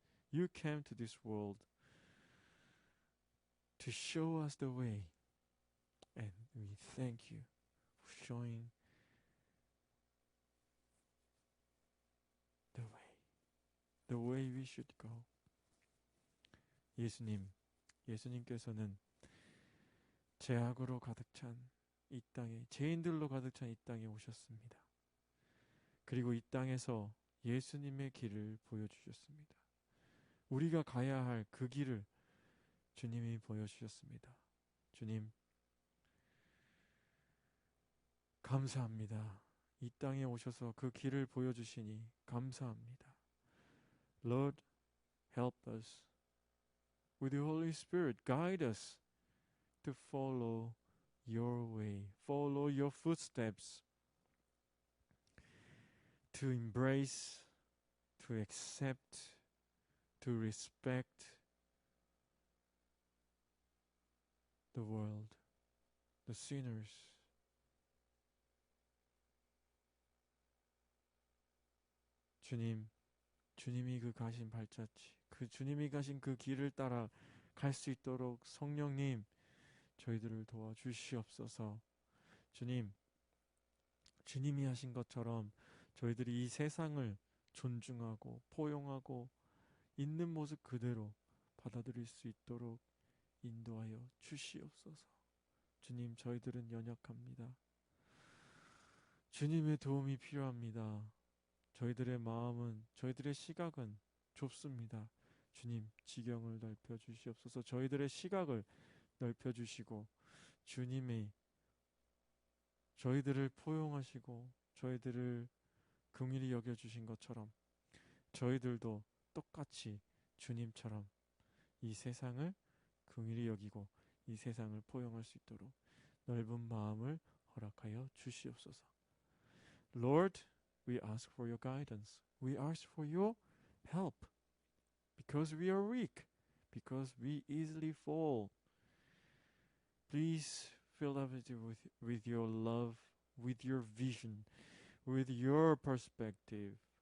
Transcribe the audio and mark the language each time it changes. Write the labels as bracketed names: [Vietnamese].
[English] You came to this world to show us the way, and we thank you for showing the way we should go. [Korean] 예수님께서는 죄악으로 가득 찬 이 땅에, 죄인들로 가득 찬 이 땅에 오셨습니다. 그리고 이 땅에서 예수님의 길을 보여주셨습니다. 우리가 가야 할 그 길을 주님이 보여주셨습니다. 주님, 감사합니다. 이 땅에 오셔서 그 길을 보여주시니 감사합니다. [English] Lord, help us. With the Holy Spirit, guide us to follow your way, follow your footsteps, to embrace, to accept, to respect the world, the sinners. [Korean] 주님이 그 가신 발자취, 그 주님이 가신 그 길을 따라 갈 수 있도록 성령님, 저희들을 도와주시옵소서. 주님이 하신 것처럼 저희들이 이 세상을 존중하고 포용하고 있는 모습 그대로 받아들일 수 있도록 인도하여 주시옵소서. 주님, 저희들은 연약합니다. 주님의 도움이 필요합니다. 저희들의 마음은, 저희들의 시각은 좁습니다. 주님, 지경을 넓혀 주시옵소서. 저희들의 시각을 넓혀 주시고 주님이 저희들을 포용하시고 저희들을 긍휼히 여겨 주신 것처럼 저희들도 똑같이 주님처럼 이 세상을 긍휼히 여기고 이 세상을 포용할 수 있도록 넓은 마음을 허락하여 주시옵소서. [English] Lord, we ask for your guidance. We ask for your help. Because we are weak. Because we easily fall. Please fill us with your love, with your vision, with your perspective.